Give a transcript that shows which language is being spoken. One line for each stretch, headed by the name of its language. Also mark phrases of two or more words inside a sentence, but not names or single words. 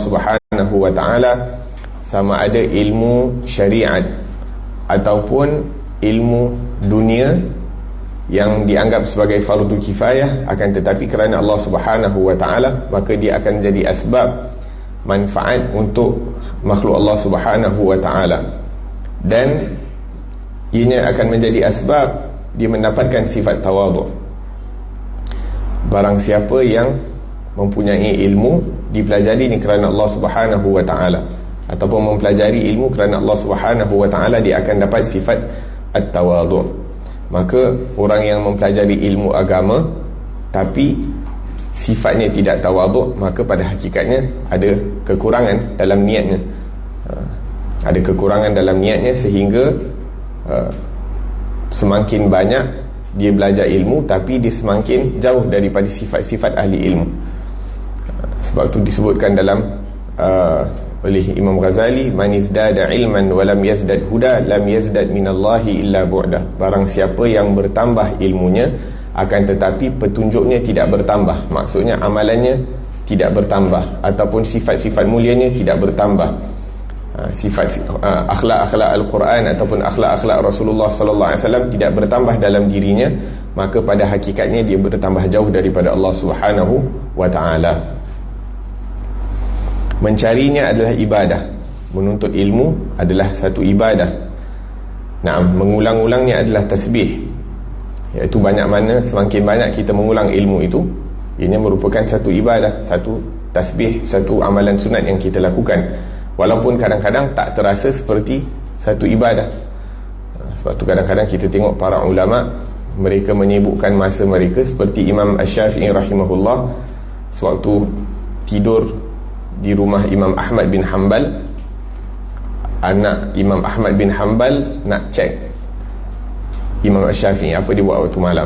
Arabic: سبحانه وتعالى,
Malay: sama ada ilmu syariat ataupun ilmu dunia yang dianggap sebagai fardu kifayah, akan tetapi kerana Allah
Arabic: سبحانه وتعالى,
Malay: maka dia akan menjadi asbab manfaat untuk makhluk Allah
Arabic: سبحانه وتعالى,
Malay: dan ianya akan menjadi asbab dia mendapatkan sifat tawaduk. Barang siapa yang mempunyai ilmu dipelajari ni kerana Allah
Arabic: سبحانه وتعالى,
Malay: ataupun mempelajari ilmu kerana Allah
Arabic: سبحانه وتعالى,
Malay: dia akan dapat sifat at-tawadhu. Maka orang yang mempelajari ilmu agama tapi sifatnya tidak tawadhu, maka pada hakikatnya ada kekurangan dalam niatnya. Ada kekurangan dalam niatnya sehingga semakin banyak dia belajar ilmu tapi dia semakin jauh daripada sifat-sifat ahli ilmu. Sebab itu disebutkan dalam oleh Imam Ghazali,
Arabic: من ازداد علما ولم يزدد هدى لم يزدد من الله إلا بعدا.
Malay: Barang siapa yang bertambah ilmunya akan tetapi petunjuknya tidak bertambah, maksudnya amalannya tidak bertambah ataupun sifat-sifat mulianya tidak bertambah. Sifat akhlak-akhlak Al-Quran ataupun akhlak-akhlak Rasulullah
Arabic: صلى الله عليه وسلم
Malay: tidak bertambah dalam dirinya, maka pada hakikatnya dia bertambah jauh daripada Allah
Arabic: سبحانه وتعالى.
Malay: Mencarinya adalah ibadah, menuntut ilmu adalah satu ibadah. Naam, mengulang-ulangnya adalah tasbih, iaitu banyak mana semakin banyak kita mengulang ilmu itu, ini merupakan satu ibadah, satu tasbih, satu amalan sunat yang kita lakukan, walaupun kadang-kadang tak terasa seperti satu ibadah. Sebab tu kadang-kadang kita tengok para ulama, mereka menyibukkan masa mereka, seperti Imam Asy-Syafi'i rahimahullah, sewaktu tidur di rumah Imam Ahmad bin Hanbal, anak Imam Ahmad bin Hanbal nak cek Imam Asy-Syafi'i apa dia buat waktu malam.